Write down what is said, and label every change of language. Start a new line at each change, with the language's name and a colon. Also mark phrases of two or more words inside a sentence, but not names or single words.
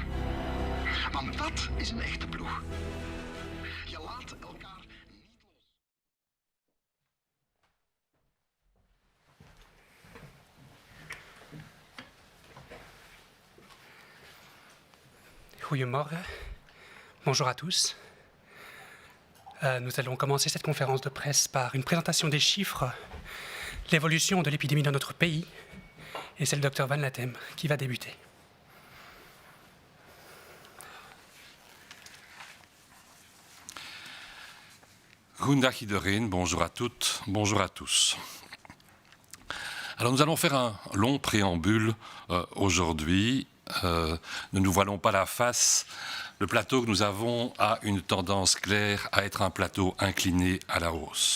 Dutch: Want dat is een echte ploeg. Je laat elkaar niet los. Goedemorgen.
French: Bonjour à tous. Nous allons commencer cette conférence de presse par une présentation des chiffres, l'évolution de l'épidémie dans notre pays, et c'est le docteur Van Latem qui va débuter.
Dutch: Goedendag iedereen,
French: bonjour à toutes, bonjour à tous. Alors nous allons faire un long préambule aujourd'hui. Ne nous voilons pas la face. Le plateau que nous avons a une tendance claire à être un plateau incliné à la hausse.